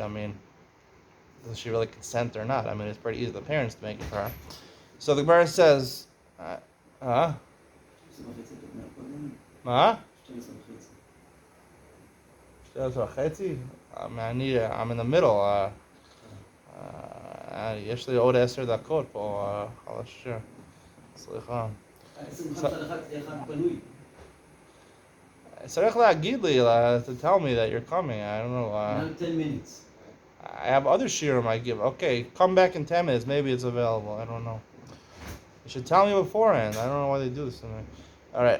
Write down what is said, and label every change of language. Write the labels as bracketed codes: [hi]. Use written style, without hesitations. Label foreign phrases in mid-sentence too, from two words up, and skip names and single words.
[en] I mean, does she really consent or not? I mean, it's pretty easy for the parents to make it for her. So the Gemara says, I'm in the middle. [he] יש לי עוד 10 דקות פה על השיר. סליחה. צריך להגיד לי, [en] to tell me that you're coming. I don't know. Now 10 minutes. I have other shiurim I give. Okay, come back in 10 minutes. Maybe it's available. I don't know. You should tell me beforehand. I don't know why they do this to me. All right.